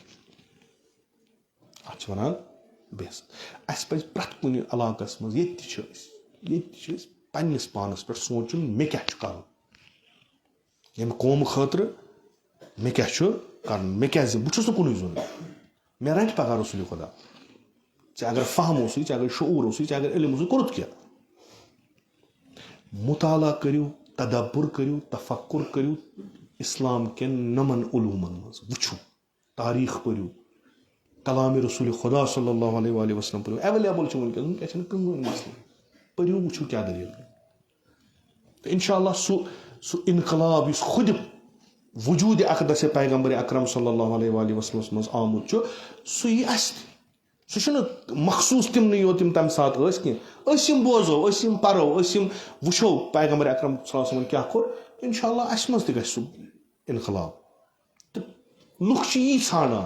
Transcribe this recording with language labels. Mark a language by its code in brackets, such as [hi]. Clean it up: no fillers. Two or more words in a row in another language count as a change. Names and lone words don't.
[ks] اتھ چھِ ونان بیست اَسہِ پزِ پرٛٮ۪تھ کُنہِ علاقس منٛز ییٚتہِ تہِ چھِ أسۍ پننِس پانس پٮ۪ٹھ سونٛچُن مےٚ کیٛاہ چھُ کرُن ییٚمہِ قومہٕ خٲطرٕ مےٚ کیٛاہ چھُ کرُن مےٚ کیٛازِ بہٕ چھُس نہٕ کُنُے زوٚن مےٚ رَٹہِ پگاہ رسول خۄدا ژےٚ اگر فہم اوسُے ژےٚ اگر شعوٗر اوسُے ژےٚ اگر علم اوسُے کوٚرُتھ کیٛاہ مُطالعہ کٔرِو تدبُر کٔرِو تفکُر کٔرِو اسلام کٮ۪ن نَمن علوٗمن منٛز وٕچھِو تاریٖخ پٔرِو کلامِ رسول خدا [ar] صلی اللہ علیہ وسلم [ks] پٔرِو ایویلیبل چھُ وٕنکیٚس وٕنکیٚس چھُنہٕ کٕہٕنۍ مسلہٕ پٔرِو وٕچھِو کیٛاہ دٔلیٖل تہٕ [ar] انشاء اللہ [ks] سُہ انقلاب یُس خُدِ وجوٗدِ اقدس پیغمبر اکرم [ar] صلی اللہ علیہ [ks] وسلمس منٛز آمُت چھُ سُہ یی اَسہِ تہِ سُہ چھُنہٕ مخصوٗص تِمنٕے یوت تِم تمہِ ساتہٕ ٲسۍ کینٛہہ أسۍ یِم بوزو أسۍ یِم پرو أسۍ یِم وٕچھو پیغمبر اکرم [ar] صلی اللہ علیہ [ks] وسلمن کیٛاہ کوٚر [ar] انشاء اللہ [ks] اَسہِ منٛز تہِ گژھِ سُہ انقلاب تہٕ لُکھ چھِ یی ژھانڈان